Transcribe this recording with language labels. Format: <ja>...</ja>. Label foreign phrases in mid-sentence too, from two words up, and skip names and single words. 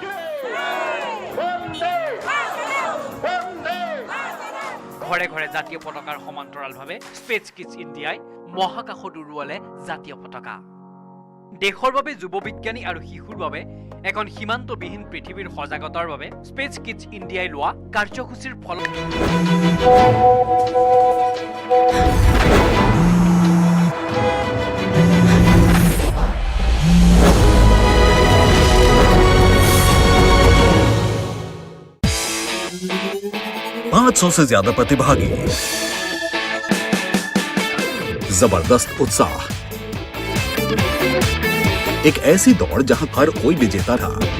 <as>ঘৰে ঘৰে জাতীয় পতাকাৰ সমান্তৰালভাৱে স্পেচ কিডছ ইণ্ডিয়াই মহাকাশত উৰুৱালে জাতীয় পতাকা। দেশৰ বাবে যুৱ বিজ্ঞানী আৰু শিশুৰ বাবে এখন সীমান্তবিহীন পৃথিৱীৰ সজাগতাৰ বাবে স্পেচ কিডছ ইণ্ডিয়াই লোৱা কাৰ্যসূচীৰ ফলত</as> <hi>सौ से ज्यादा प्रतिभागी, जबरदस्त उत्साह, एक ऐसी दौड़ जहां हर कोई विजेता था।</hi>